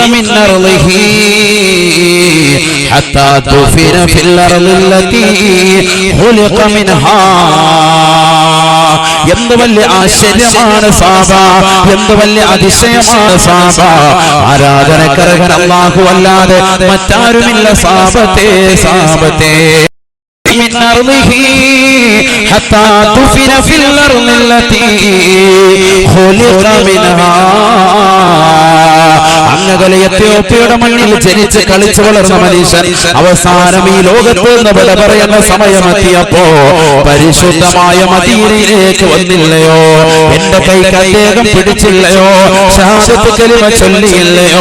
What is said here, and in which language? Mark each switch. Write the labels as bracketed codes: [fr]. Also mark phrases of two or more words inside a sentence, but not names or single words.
[ar] من أرضه حتى دفن في الأرض التي خلق منها. [ml] എന്ത് വലിയ ആശ്ചര്യമാണ് സാബ, എന്ത് വലിയ അതിശയമാണ് സാബ. ആരാധനക്കർഹൻ അല്ലാഹു അല്ലാതെ മറ്റാരുമില്ല സാബത്തെ, സാബത്തെ. [ar] من أرضه حتى دفن في الأرض التي خلق منها. [ml] അങ്ങകലെ എത്യോപ്യയുടെ മണ്ണിൽ ജനിച്ച് കളിച്ചു വളർന്ന മനുഷ്യൻ അവസാനം ഈ ലോകത്ത് നിന്ന് വിട പറയുന്ന സമയമെത്തിയപ്പോ പരിശുദ്ധമായ മദീനയിലേക്ക് വന്നില്ലയോ? എന്റെ കൈക്ക് അദ്ദേഹം പിടിച്ചില്ലയോ? ഷഹാദത്ത് കലിമ ചൊല്ലിയില്ലയോ?